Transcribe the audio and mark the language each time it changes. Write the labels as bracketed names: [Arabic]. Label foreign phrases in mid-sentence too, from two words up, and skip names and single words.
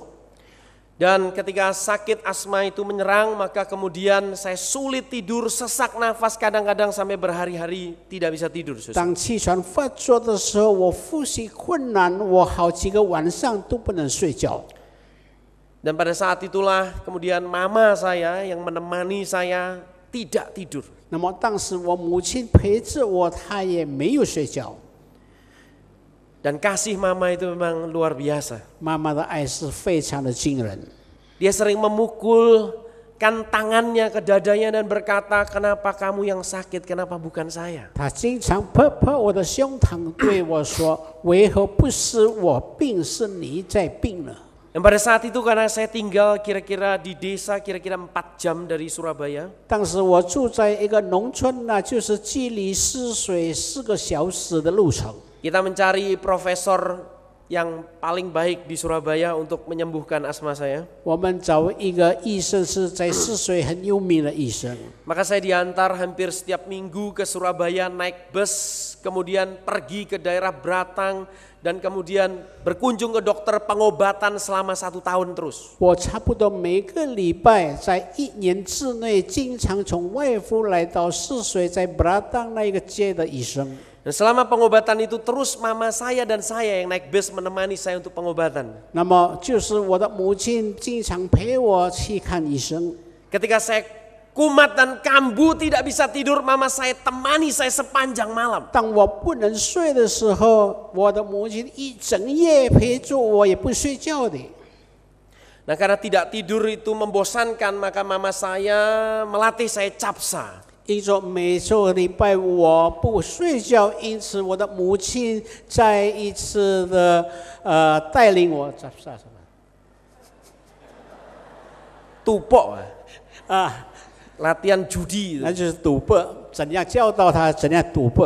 [Indonesian] Dan ketika sakit asma itu menyerang, maka kemudian saya sulit tidur, sesak nafas, kadang-kadang sampai berhari-hari tidak bisa tidur. [Chinese] 当气喘发作的时候，我呼吸困难，我好几个晚上都不能睡觉。 [Indonesian] Dan pada saat itulah kemudian mama saya yang menemani saya tidak tidur. [Chinese] 那么当时我母亲陪着我，她也没有睡觉。 [Indonesian] Dan kasih mama itu memang luar biasa. [Chinese] 妈妈的爱是非常的惊人。 [Indonesian] Dia sering memukulkan tangannya ke dadanya dan berkata, kenapa kamu yang sakit, kenapa bukan saya? [Chinese] 她经常拍拍我的胸膛，对我说：“为何不是我病，是你在病呢？” [Indonesian] Dan pada saat itu karena saya tinggal kira-kira di desa kira-kira 4 jam dari Surabaya. [Chinese] 当时我住在一个农村呢，就是距离泗水4个小时的路程。 [Indonesian] Kita mencari profesor yang paling baik di Surabaya untuk menyembuhkan asma saya. [Chinese] 我们找一个医生是在泗水很有名的医生， [Indonesian] Maka saya diantar hampir setiap minggu ke Surabaya naik bus, kemudian pergi ke daerah Beratang, dan kemudian berkunjung ke dokter pengobatan selama 1 tahun terus. [Chinese] 我差不多每个礼拜在1年之内，经常从外府来到泗水，在布拉当那个街的医生。 [Indonesian] Dan selama pengobatan itu terus mama saya dan saya yang naik bus menemani saya untuk pengobatan. [Chinese] 那么就是我的母亲经常陪我去看医生。 [Indonesian] Ketika saya kumat dan kambuh tidak bisa tidur, mama saya temani saya sepanjang malam. [Chinese] 当我不能睡的时候，我的母亲一整夜陪着我，也不睡觉的。 [Indonesian] Nah, karena tidak tidur itu membosankan, maka mama saya melatih saya capsa. [Chinese] 因着每周礼拜我不睡觉，因此我的母亲再一次的带领我什么 Tupok, 啊， [Indonesian] latihan judi. [Chinese] 那就是赌博，怎样教导他怎样赌博。